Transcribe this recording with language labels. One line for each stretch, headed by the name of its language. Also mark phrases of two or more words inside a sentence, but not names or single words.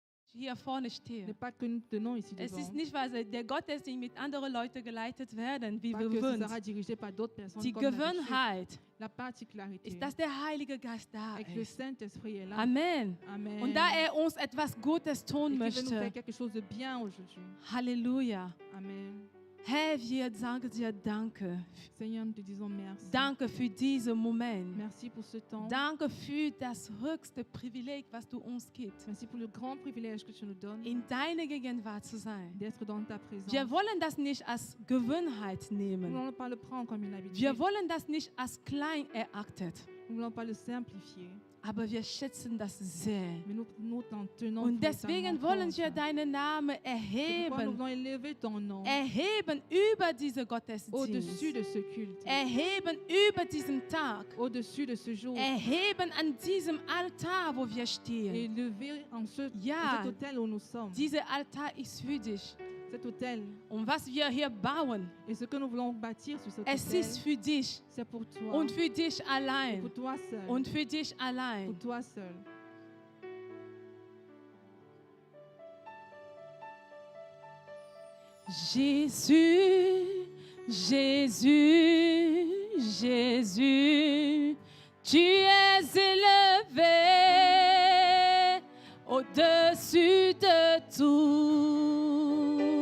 German: hier vorne stehe.
French: n'est pas que nous tenons ici
German: Es
French: devant.
German: ist nicht, weil der Gottesdienst mit anderen Leuten geleitet werden, wie
French: Pas
German: wir
French: que ce
German: gewöhnt.
French: sera dirigé par d'autres personnes
German: Die
French: comme d'habitude.
German: Gewohnheit
French: La particularité
German: ist, dass der Heilige Geist da
French: est que le
German: ist.
French: Saint-Esprit est là. Amen. Amen.
German: Und da er uns etwas Gutes tun
French: Et qui veut nous faire
German: möchte.
French: quelque chose de bien aujourd'hui.
German: Halleluja. Amen. Herr, wir sagen dir Danke.
French: Seigneur, nous te disons merci.
German: Danke für diesen Moment.
French: Merci pour ce temps.
German: Danke für das höchste Privileg, was du uns gibst,
French: Merci pour le grand privilège que tu nous donnes
German: in deiner Gegenwart zu sein.
French: d'être dans ta présence.
German: Wir wollen das nicht als Gewohnheit
French: Nous ne
German: nehmen.
French: voulons pas le prendre comme une habitude.
German: Wir wollen das nicht als klein erachtet.
French: Nous ne voulons pas le simplifier.
German: Aber wir schätzen das sehr.
French: Mais nous t'en tenons
German: Und
French: véritablement
German: deswegen wollen
French: compte.
German: wir deinen Namen
French: C'est pourquoi nous
German: erheben.
French: voulons élever ton nom
German: Erheben über diese
French: au-dessus
German: Gottesdienst.
French: de ce culte,
German: Erheben über diesen Tag.
French: au-dessus de ce jour,
German: Erheben an diesem Altar, wo wir
French: et
German: stehen.
French: élever en
German: Ja.
French: cet hôtel où nous sommes.
German: Dieser Altar ist für dich.
French: Cet hôtel
German: Und was wir hier bauen,
French: et ce que nous voulons bâtir sur cet
German: es ist
French: hôtel,
German: für dich
French: c'est pour toi,
German: und für dich allein.
French: pour toi seul,
German: Und für dich
French: pour
German: allein.
French: toi seul. Jésus, Jésus, Jésus, tu es élevé au-dessus de tout.